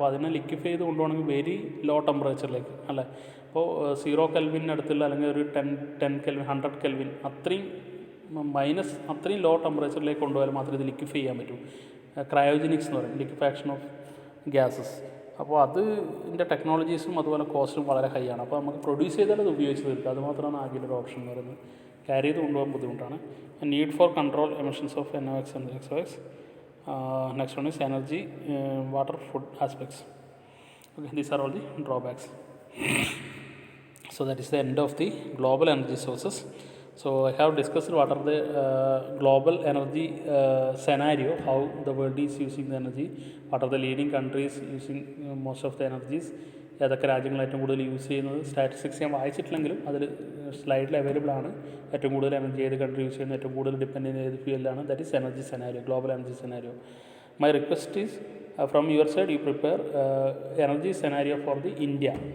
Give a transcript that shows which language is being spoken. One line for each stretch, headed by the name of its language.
Malayalam: അപ്പോൾ അതിനെ ലിക്വിഫൈ ചെയ്ത് കൊണ്ടുപോകണമെങ്കിൽ വെരി ലോ ടെമ്പറേച്ചറിലേക്ക് അല്ലേ. അപ്പോൾ 0 കെൽവിനടുത്തുള്ള അല്ലെങ്കിൽ ഒരു 10 കെൽവിൻ 100 കെൽവിൻ അത്രയും അത്രയും ലോ ടെമ്പറേച്ചറിലേക്ക് കൊണ്ടുപോയാൽ മാത്രമേ ഇത് ലിക്വിഫൈ ചെയ്യാൻ പറ്റൂ. ക്രയോജനിക്സ് എന്ന് പറയും, ലിക്വിഫാക്ഷൻ ഓഫ് ഗ്യാസസ്. അപ്പോൾ അതിൻ്റെ ടെക്നോളജീസും അതുപോലെ കോസ്റ്റും വളരെ ഹൈ ആണ്. അപ്പോൾ നമുക്ക് പ്രൊഡ്യൂസ് ചെയ്താൽ അത് ഉപയോഗിച്ച് തീർക്കുക, അതുമാത്രമാണ് ആകെ ഒരു ഓപ്ഷൻ എന്ന് പറയുന്നത്. ക്യാരി ചെയ്ത് കൊണ്ടുപോകാൻ ബുദ്ധിമുട്ടാണ്.
English: Need for control emissions of NOx and SOx. Next one is energy, water, food aspects. Okay, these are all the drawbacks. So that is the end of the global energy sources. So I have discussed what are the global energy scenario, how the world is using the energy, what are the leading countries using most of the energies,
Malayalam: ഏതൊക്കെ രാജ്യങ്ങൾ ഏറ്റവും കൂടുതൽ use ചെയ്യുന്നത്. Statistics ഞാൻ വായിച്ചിട്ടില്ലെങ്കിലും അതിൽ സ്ലൈഡിൽ available ആണ്. ഏറ്റവും കൂടുതൽ എനർജി ഏത് കൺട്രി യൂസ് ചെയ്യുന്നത്, ഏറ്റവും കൂടുതൽ ഡിപ്പെൻഡ് ചെയ്യുന്ന ഏത് ഫ്യൂവലാണ്.
English: That is energy scenario, global energy scenario. My request is from your side you prepare energy scenario for the India.